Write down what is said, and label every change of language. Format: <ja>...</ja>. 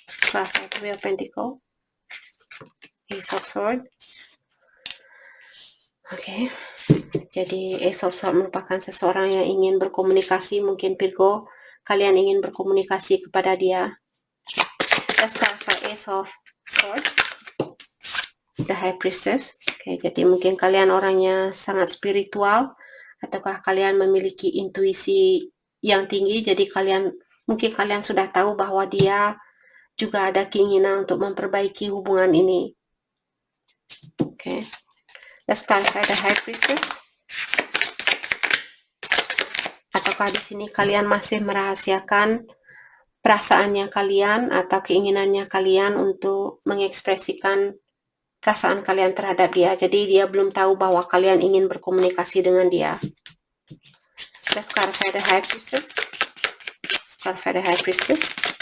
<en>Clarify Three of Pentacles. Ace of Swords.</en> <id>Oke. Jadi Ace of Swords merupakan seseorang yang ingin berkomunikasi. Mungkin Virgo, kalian ingin berkomunikasi kepada dia.</id> <en>Let's clarify Ace of Swords. The High Priestess.</en> <id>Oke, jadi mungkin kalian orangnya sangat spiritual, ataukah kalian memiliki intuisi yang tinggi, jadi mungkin kalian sudah tahu bahwa dia juga ada keinginan untuk memperbaiki hubungan ini. Oke.</id> <en>Let's clarify the High Priestess.</en> <id>Ataukah di sini kalian masih merahasiakan perasaannya kalian atau keinginannya kalian untuk mengekspresikan perasaan kalian terhadap dia. Jadi dia belum tahu bahwa kalian ingin berkomunikasi dengan dia.</id> <en>Let's clarify the High Priestess. Let's clarify the High Priestess.</en>